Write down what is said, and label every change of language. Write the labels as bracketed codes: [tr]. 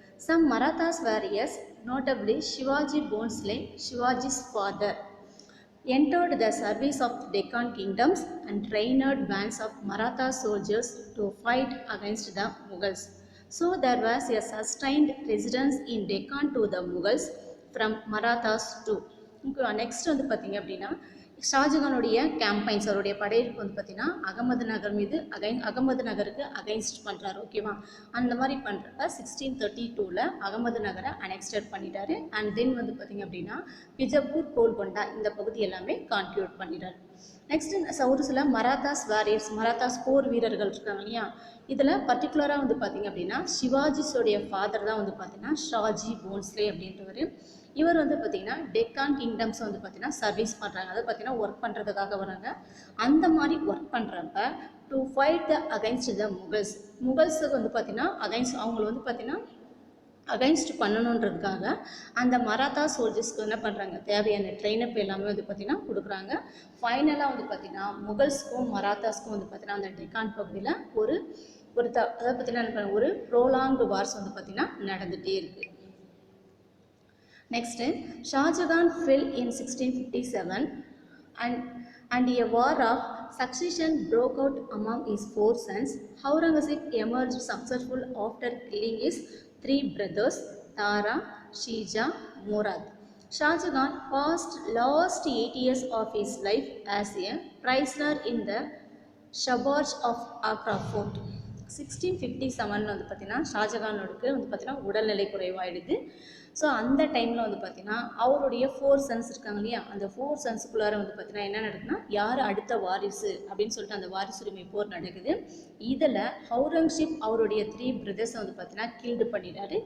[en] Some Marathas warriors, notably Shivaji Bhonsle, Shivaji's father, entered the service of the Deccan kingdoms and trained bands of Maratha soldiers to fight against the Mughals. So there was a sustained resistance in Deccan to the Mughals from Marathas too. [ta] Next வந்து பார்த்திங்க அப்படின்னா ஷாஜகானுடைய campaigns அவருடைய படையெடுப்பு வந்து பார்த்திங்கன்னா அகமது நகருக்கு against பண்ணுறாரு. ஓகேவா? அந்த மாதிரி பண்ணுறப்ப 1632 அகமது நகரை அனெக்ஸ்டட் பண்ணிட்டாரு. அண்ட் தென் வந்து பார்த்திங்க அப்படின்னா பிஜப்பூர், கோல்கொண்டா இந்த பகுதி எல்லாமே கான்க்யூட் பண்ணிட்டாரு. நெக்ஸ்ட் ஒரு சில மராத்தாஸ் போர் வீரர்கள் இருக்காங்க இல்லையா, இதில் பர்டிகுலராக வந்து பார்த்திங்க அப்படின்னா சிவாஜிஸோடைய ஃபாதர் தான் வந்து பார்த்திங்கன்னா ஷாஜி போன்ஸ்லே அப்படின்றவர். இவர் வந்து பார்த்திங்கன்னா டெக்கான் கிங்டம்ஸ் வந்து பார்த்திங்கன்னா சர்வீஸ் பண்ணுறாங்க. அதை பார்த்திங்கன்னா ஒர்க் பண்ணுறதுக்காக வராங்க. அந்த மாதிரி ஒர்க் பண்ணுறப்ப டு ஃபைட் அகைன்ஸ்ட் த முகல்ஸுக்கு வந்து பார்த்திங்கன்னா அவங்கள வந்து பார்த்திங்கன்னா அகைன்ஸ்ட் பண்ணணுன்றதுக்காக அந்த மராத்தா சோல்ஜர்ஸ்க்கு என்ன பண்ணுறாங்க, தேவையான ட்ரெயினப் எல்லாமே வந்து பார்த்திங்கன்னா கொடுக்குறாங்க. ஃபைனலாக வந்து பார்த்திங்கன்னா முகல்ஸ்க்கும் மராத்தாஸ்க்கும் வந்து பார்த்திங்கன்னா அந்த டெக்கான் பகுதியில் ஒரு அதை பற்றினா ஒரு ப்ரோலாங்டு வார்ஸ் வந்து பார்த்திங்கன்னா நடந்துகிட்டே இருக்குது. [en] Next, Shah Jahan fell in 1657 and a war of succession broke out among his four sons. Aurangzeb emerged successful after killing his three brothers, Tara, Shija, Murad. Shah Jahan passed last 8 years of his life as a prisoner in the suburbs of Agra Fort. [ta] 1657 வந்து பார்த்தீங்கன்னா ஷாஜகானுக்கு வந்து பார்த்தீங்கன்னா உடல்நிலை குறைவாயிடுது. So அந்த டைமில் வந்து பார்த்தீங்கன்னா அவருடைய 4 சன்ஸ் இருக்காங்க இல்லையா, அந்த 4 சன்ஸுக்குள்ளார வந்து பார்த்தீங்கன்னா என்ன நடக்குதுன்னா, யார் அடுத்த வாரிசு அப்படின்னு சொல்லிட்டு அந்த வாரிசுரிமை போர் நடக்குது. இதில் அவுரங்கசீப் அவருடைய 3 பிரதர்ஸை வந்து பார்த்தீங்கன்னா கில்டு பண்ணிடுறாரு.